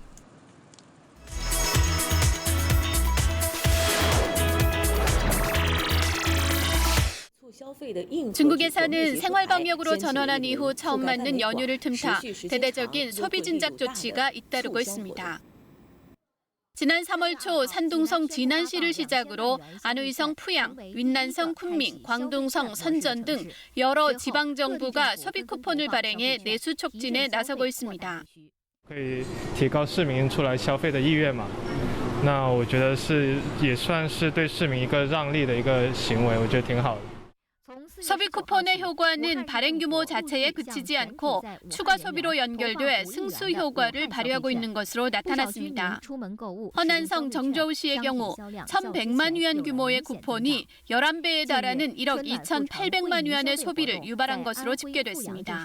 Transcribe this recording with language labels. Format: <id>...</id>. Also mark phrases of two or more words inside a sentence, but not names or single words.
<ko>중국에서는 생활방역으로 전환한 이후 처음 맞는 연휴를 틈타 대대적인 소비 진작 조치가 잇따르고 있습니다. 지난 3월 초 산둥성 진안시를 시작으로 안의성 푸양, 윈난성 쿤밍, 광둥성 선전 등 여러 지방정부가 소비 쿠폰을 발행해 내수 촉진에 나서고 있습니다.</ko> <zh>可以提高市民出来消费的意愿嘛？那我觉得也算是对市民一个让利的一个行为，我觉得挺好的。</zh> <ko>소비 쿠폰의 효과는 발행 규모 자체에 그치지 않고 추가 소비로 연결돼 승수 효과를 발휘하고 있는 것으로 나타났습니다. 허난성 정저우시의 경우 1,100만 위안 규모의 쿠폰이 11배에 달하는 1억 2,800만 위안의 소비를 유발한 것으로 집계됐습니다.</ko>